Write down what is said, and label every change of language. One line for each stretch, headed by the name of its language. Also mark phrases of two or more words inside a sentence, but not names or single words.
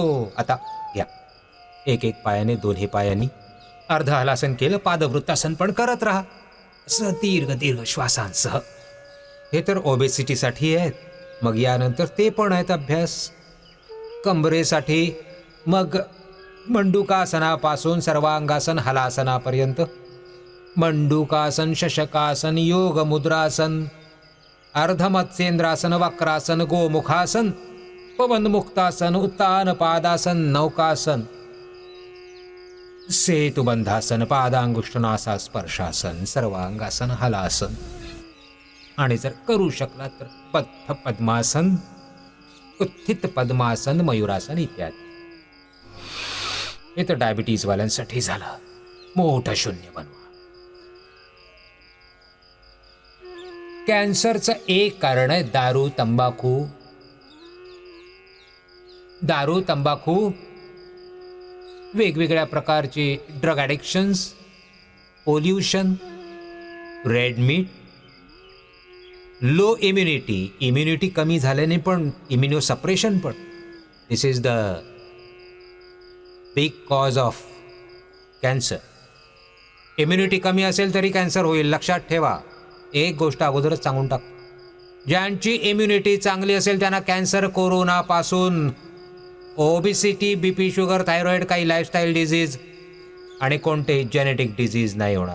Marathi: आता घ्या, एक एक पायाने, दोन्ही पायांनी अर्ध हलासन केलं, पादवृत्तासन पण करत राहा. असं दीर्घ दीर्घ श्वासांसह. हे तर ओबेसिटीसाठी आहेत. मग यानंतर ते पण आहेत अभ्यास. कमरेसाठी मग मंडूकासनापासून सर्वांगासन हलासनापर्यंत, मंडूकासन, शशकासन, योग मुद्रासन, अर्धमत्स्येंद्रासन, वक्रासन, गोमुखासन, पवनमुक्तासन, उत्तान पादासन, नौकासन, सेतुबंधासन, पादांगुष्ठनासा स्पर्शासन, सर्वांगासन, हलासन, आणि जर करू शकला तर बद्ध पद्मासन, उत्थित पद्मासन, मयुरासन इत्यादी. हे तर डायबिटीज वाल्यांसाठी झालं. मोठं शून्य बनवा. कॅन्सरचं एक कारण आहे दारू तंबाखू. दारू तंबाखू, वेगवेगळ्या प्रकारचे
English: drug addictions,
Marathi: पोल्युशन,
English: red meat, low immunity
Marathi: कमी झाल्याने पण
English: immuno suppression
Marathi: पण.
English: this is the big cause of cancer.
Marathi: इम्युनिटी कमी असेल तरी कॅन्सर होईल, लक्षात ठेवा. एक गोष्ट अगोदरच सांगून टाक, ज्यांची इम्युनिटी चांगली असेल त्यांना कॅन्सर, कोरोनापासून ओबिसिटी, बीपी, शुगर, थायरॉइड, काही
English: lifestyle disease
Marathi: आणि कोणतेही
English: genetic disease
Marathi: नाही होणार.